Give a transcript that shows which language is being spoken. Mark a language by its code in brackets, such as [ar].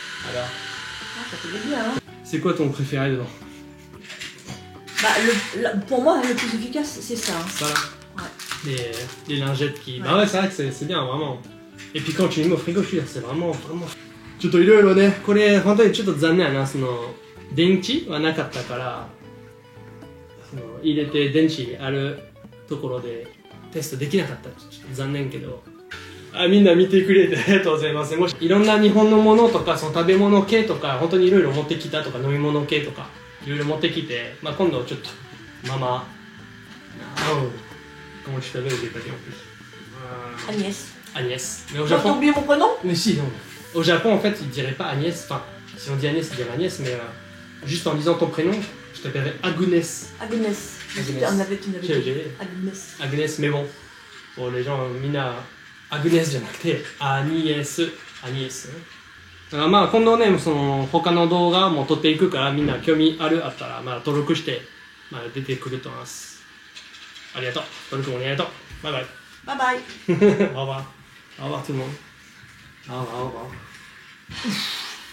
[fr] Alors. Ah, ça fait bien, hein. C'est quoi ton préféré dedans? Bah, pour moi, le plus efficace, c'est ça. Hein. Ça là? Ouais. Les lingettes qui... Ouais. Bah ouais, c'est vrai que c'est bien, vraiment. Et puis quand tu les mets au frigo, je suis là, c'est vraiment... [ja] ちょっといろいろね、これ本当にちょっと残念やな、その、電池はなかったから、その入れて電池あるところでテストできなかった。ちょっと残念けど。あ、みんな見てくれてありがとうございます。もしいろんな日本のものとか、その食べ物系とか、本当にいろいろ持ってきたとか、飲み物系とか、いろいろ持ってきて、まあ今度ちょっと、ママ、 [fr] comment tu t'appelles, j'ai pas dit en plus. Agnès. Agnès. Mais au T'as Japon... oublié mon prénom? Mais si, non. Au Japon, en fait, ils diraient pas Agnès. Enfin, si on dit Agnès, ils diraient Agnès, mais juste en disant ton prénom, je t'appellerais Agnès. Agnès. Agnès. On avait dit. J'ai- Agnès. Agnès, mais bon. Pour les gens, Mina, Agnès [ja] じゃなくて、 [fr] Agnès。 Agnès。 [ja] だからまあ、今度ね、その他の動画も撮っていくから、みんな興味あったら、まあ、登録して、まあ、出てくると思います。ありがとう。登録もありがとう。バイバイ。 [en] Bye bye. [fr] Au revoir. Au revoir tout le monde. Au revoir, au revoir.